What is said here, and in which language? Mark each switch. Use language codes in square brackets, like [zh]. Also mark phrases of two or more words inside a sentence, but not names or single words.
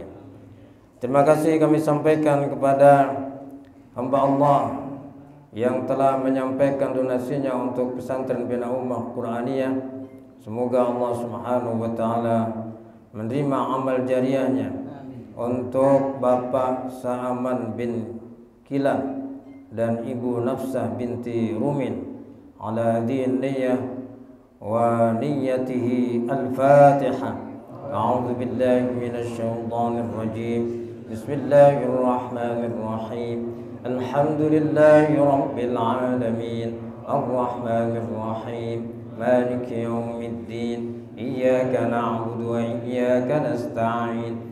[id] Terima kasih kami sampaikan kepada hamba Allah yang telah menyampaikan donasinya untuk pesantren Bina Ummah Quraniyah. Semoga Allah [ar] سبحانه وتعالى [id] menerima amal jariahnya untuk Bapak Sa'aman bin Kilan dan Ibu Nafsah binti Rumin [ar] على دين نية ونيته. [id] Al-Fatihah. [ar] أعوذ بالله من الشيطان الرجيم. بسم الله الرحمن الرحيم. الحمد لله رب العالمين. الرحمن الرحيم. مالك يوم الدين. إياك نعبد وإياك نستعين.